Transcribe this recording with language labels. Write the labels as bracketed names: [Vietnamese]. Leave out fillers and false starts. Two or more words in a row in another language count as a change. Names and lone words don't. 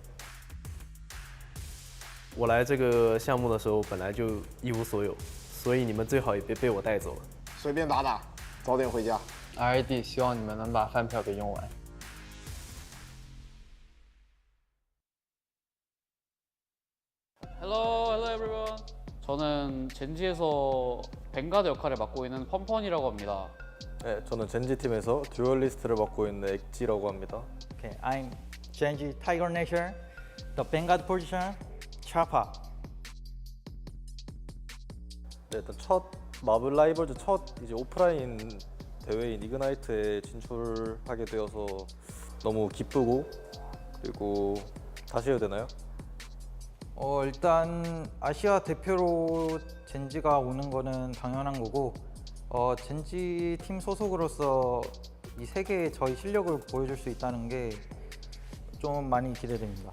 [Chinese] 我来这个项目的时候本来就一无所有，所以你们最好也别被我带走了。随便打打，早点回家。 RAD 希望你们能把饭票给用完。 [English] Hello everyone. [Korean] 저는 젠지에서 뱅가드 역할을 맡고 있는 펀펀이라고 합니다. 네, 저는 젠지 팀에서 듀얼리스트를 맡고 있는 엑지라고 합니다. [English] Okay, I'm GenG Tiger Nation, the Vanguard position, Chapa. [Korean] 네, 일단 첫 마블 라이벌즈 첫 이제 오프라인 대회인 이그나이트에 진출하게 되어서 너무 기쁘고 그리고 다시 해야 되나요? 일단 아시아 대표로 젠지가 오는 거는 당연한 거고 젠지 팀 소속으로서 이 세계에 저희 실력을 보여줄 수 있다는 게 좀 많이 기대됩니다.